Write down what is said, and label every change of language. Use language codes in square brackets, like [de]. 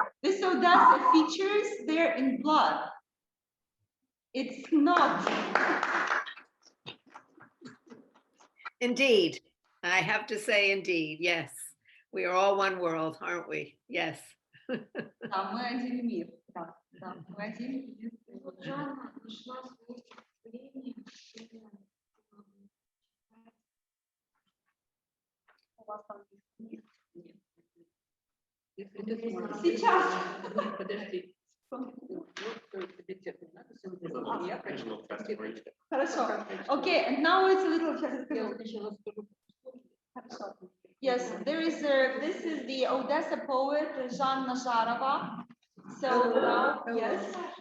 [en] This Odessa features there in blood. It's not. Indeed. I have to say indeed, yes. We are all one world, aren't we? Yes. [ru] Да, мы один мир. Да, да, мы один единственный. Вот Жанна нашла свое стихотворение, У вас там нет? Нет. Если ты сможешь. Сейчас. Нет, подожди. Вот тебе текст надо, я прочитаю. Хорошо. [en] Okay, and now it's a little. [ru] Я сначала скажу. Хорошо. [en] Yes, this is the Odessa poet Жанна Жарова. So now, yes.